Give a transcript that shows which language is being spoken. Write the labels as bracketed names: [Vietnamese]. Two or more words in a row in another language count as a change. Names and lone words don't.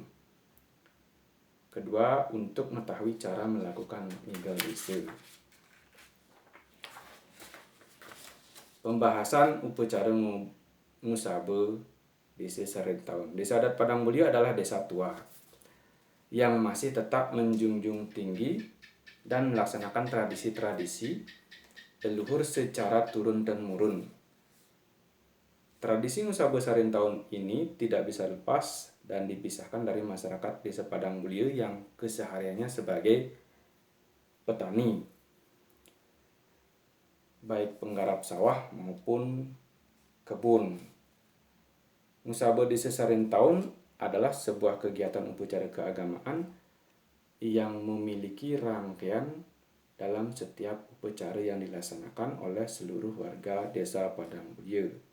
[Indonesian] Kedua, untuk mengetahui cara melakukan Ngigal Desa. Pembahasan upacara Ngusaba Desa Sarin Taun. Desa adat Padang Bulia adalah desa tua yang masih tetap menjunjung tinggi dan melaksanakan tradisi-tradisi leluhur secara turun-temurun. Tradisi Ngusaba Sarin Taun ini tidak bisa lepas dan dipisahkan dari masyarakat Desa Padang Mulia yang kesehariannya sebagai petani, baik penggarap sawah maupun kebun. Musabah Desa Sarintaun adalah sebuah kegiatan upacara keagamaan yang memiliki rangkaian dalam setiap upacara yang dilaksanakan oleh seluruh warga Desa Padang Mulia.